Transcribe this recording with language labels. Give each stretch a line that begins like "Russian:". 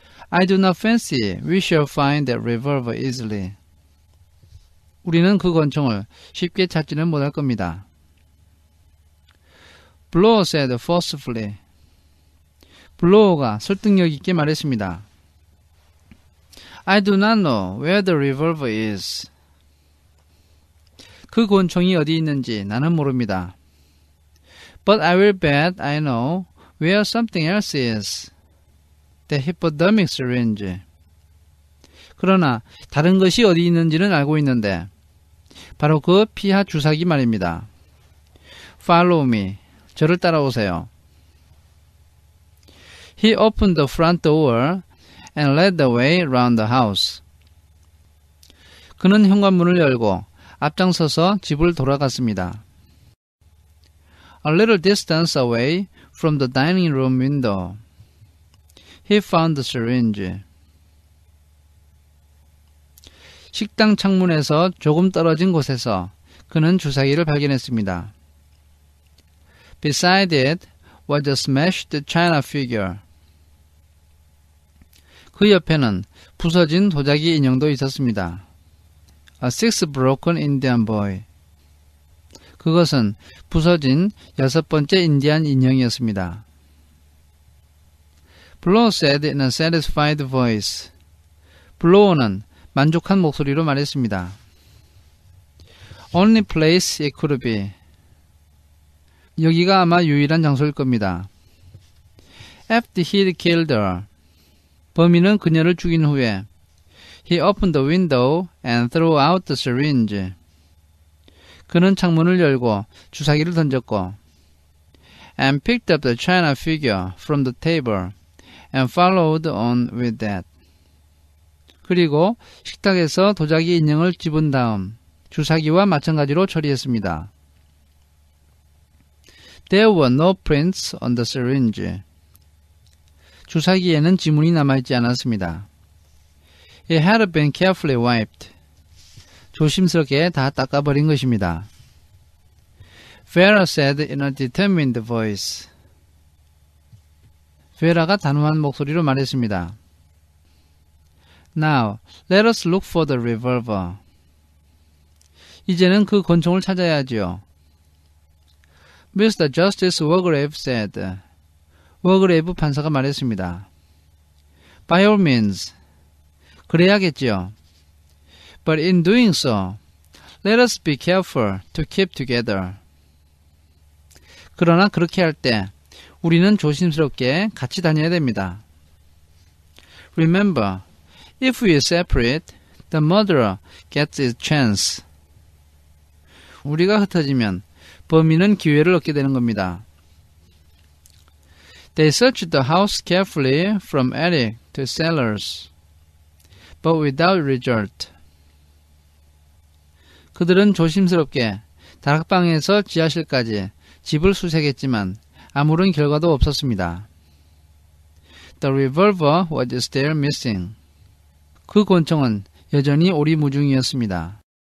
English: I do not fancy we shall find that revolver easily.
Korean: 우리는 그 권총을 쉽게 찾지는 못할 겁니다.
English: Blow said forcefully.
Korean: 블로어가 설득력 있게 말했습니다.
English: I do not know where the revolver is.
Korean: 그 권총이 어디 있는지 나는 모릅니다.
English: But I will bet I know where something else is. The hypodermic syringe.
Korean: 그러나 다른 것이 어디 있는지는 알고 있는데 바로 그 피하 주사기 말입니다.
English: Follow me.
Korean: 저를 따라오세요.
English: He opened the front door and led the way round the house.
Korean: 그는 현관문을 열고 앞장서서 집을 돌아갔습니다.
English: A little distance away from the dining room window, he found the syringe.
Korean: 식당 창문에서 조금 떨어진 곳에서 그는 주사기를 발견했습니다.
English: Beside it was a smashed china figure.
Korean: 그 옆에는 부서진 도자기 인형도 있었습니다.
English: A sixth broken Indian boy.
Korean: 그것은 부서진 6번째 인디안 인형이었습니다.
English: Blow said in a satisfied voice.
Korean: 블로어는 만족한 목소리로 말했습니다.
English: Only place it could be.
Korean: 여기가 아마 유일한 장소일 겁니다.
English: After he'd killed her.
Korean: 범인은 그녀를 죽인 후에
English: He opened the window and threw out the syringe.
Korean: 그는 창문을 열고 주사기를 던졌고
English: and picked up the china figure from the table and followed on with that.
Korean: 그리고 식탁에서 도자기 인형을 집은 다음 주사기와 마찬가지로 처리했습니다.
English: There were no prints on the syringe.
Korean: 주사기에는 지문이 남아있지 않았습니다.
English: It had been carefully wiped.
Korean: 조심스럽게 다 닦아버린 것입니다.
English: Vera said in a determined voice.
Korean: 베라가 단호한 목소리로 말했습니다.
English: Now, let us look for the revolver.
Korean: 이제는 그 권총을 찾아야지요.
English: Mr. Justice Wargrave said.
Korean: 워그레이브 판사가 말했습니다.
English: By all means.
Korean: 그래야겠지요.
English: But in doing so, let us be careful to keep together.
Korean: 그러나 그렇게 할 때 우리는 조심스럽게 같이 다녀야 됩니다.
English: Remember, if we separate, the murderer gets his chance.
Korean: 우리가 흩어지면 범인은 기회를 얻게 되는 겁니다.
English: They searched the house carefully from attic to cellars. but without result.
Korean: 그들은 조심스럽게 다락방에서 지하실까지 집을 수색했지만 아무런 결과도 없었습니다.
English: The revolver was still missing.
Korean: 그 권총은 여전히 오리무중이었습니다.